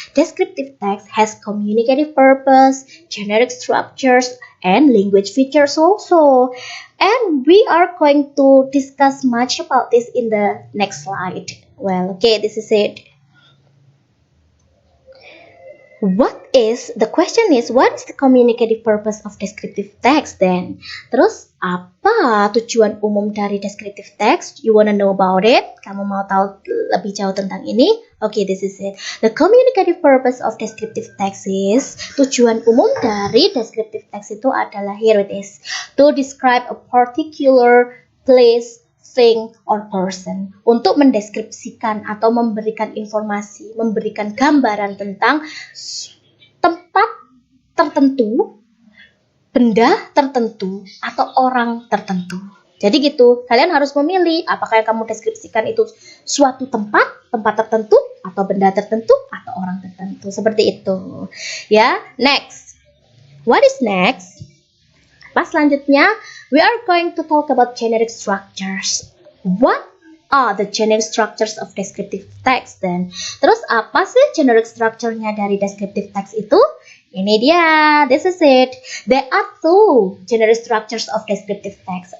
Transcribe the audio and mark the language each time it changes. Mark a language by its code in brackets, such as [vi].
[en] Descriptive text has communicative purpose, generic structures, and language features also. And we are going to discuss much about this in the next slide. Well, okay, this is it. What is the communicative purpose of descriptive text then? [id] Terus apa tujuan umum dari descriptive text? [en] You wanna know about it? [id] Kamu mau tahu lebih jauh tentang ini? [en] Okay, this is it. The communicative purpose of descriptive text is, [id] tujuan umum dari descriptive text itu adalah, [en] here it is, to describe a particular place, thing, or person. [id] Untuk mendeskripsikan atau memberikan informasi, memberikan gambaran tentang tempat tertentu, benda tertentu, atau orang tertentu. Jadi gitu, kalian harus memilih apakah yang kamu deskripsikan itu suatu tempat tertentu, atau benda tertentu, atau orang tertentu. Seperti itu. Ya, next. [en] What is next? [id] Pas selanjutnya, [en] we are going to talk about generic structures. What are the generic structures of descriptive text then? [id] Terus apa sih generic structure-nya dari descriptive text itu? Ini dia, [en] this is it. There are two generic structures of descriptive text.